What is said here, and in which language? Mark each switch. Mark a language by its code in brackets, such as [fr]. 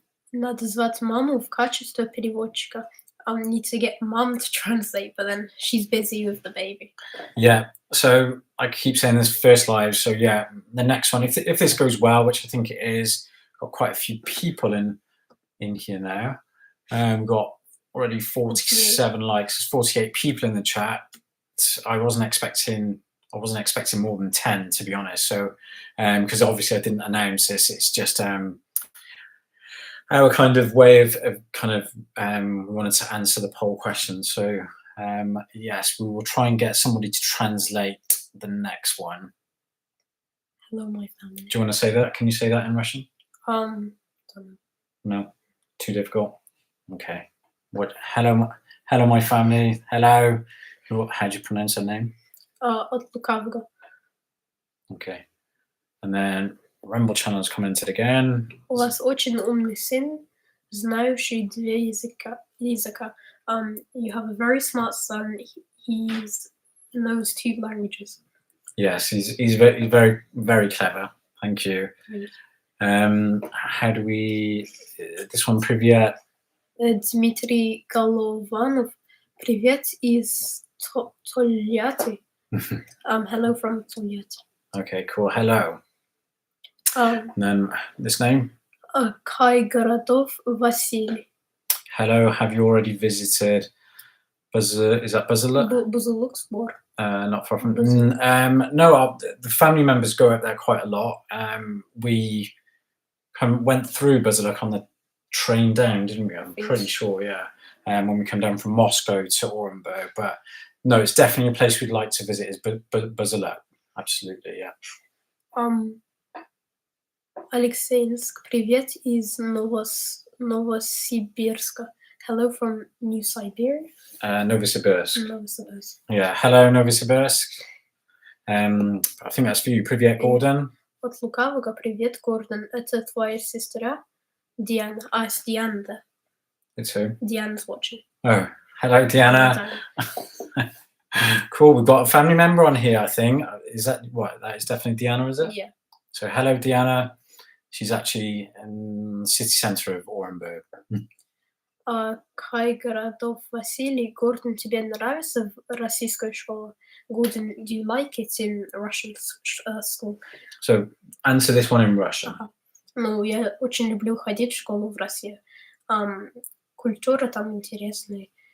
[ru] Надо звать маму в качестве переводчика. [en] Need to get mum to translate, but then she's busy with the baby. Yeah, so I keep saying this first live. So yeah, the next one, if this goes well, which I think it is, got quite a few people in here now. We've got already 47 likes. There's 48 people in the chat. I wasn't expecting I wasn't expecting more than 10, to be honest. So, because obviously I didn't announce this, it's just our kind of way of we wanted to answer the poll question. So, yes, we will try and get somebody to translate the next one. Hello, my family. Do you want to say that? Can you say that in Russian? Don't know. No, too difficult. Okay. What? Hello, my family. Hello. How do you pronounce her name? [ru] От лукавого. [en] Okay. And then Rumble Channel's commented again. [ru] У вас очень умный сын, знающий 2 языка. [en] You have a very smart son. He knows 2 languages. Yes, he's very, very, very clever. Thank you. How do we? This one, привет. [ru] Дмитрий Голованов. Привет из Тольятти. [en] Hello from Tольятти. Okay, cool. Hello. And then this name? [ru] Kai Городов Василий. [en] Hello, have you already visited is that Buzula? Buzuluxbor. Not far from no, the family members go up there quite a lot. We went through Buzuluk on the train down, didn't we? I'm pretty sure, yeah. When we come down from Moscow to Orenburg. But no, it's definitely a place we'd like to visit is Buzuluk. Absolutely, yeah. [ru] Алексеевск, привет из Новосибирска. [en] Hello from New Siberia. Novosibirsk. Novosibirsk. Yeah, hello Novosibirsk. I think that's for you. [ru] Привет, Gordon. От лукавого, привет, Гордон. Это твоя сестра Диана. [en] It's Diana there. It's who? Diana's watching. Oh, hello, Diana. Cool. We've got a family member on here, I think. Is that what? That is definitely Diana, is it? Yeah. So hello, Diana. She's actually in the city centre of Orenburg. [ru] Kai Городов Василий, Gordon, тебе нравится российская школа? [en] Gordon, do you like it in Russian school? So answer this one in Russian. [ru] Ну, я очень люблю ходить в школу в России. Культура там интересная.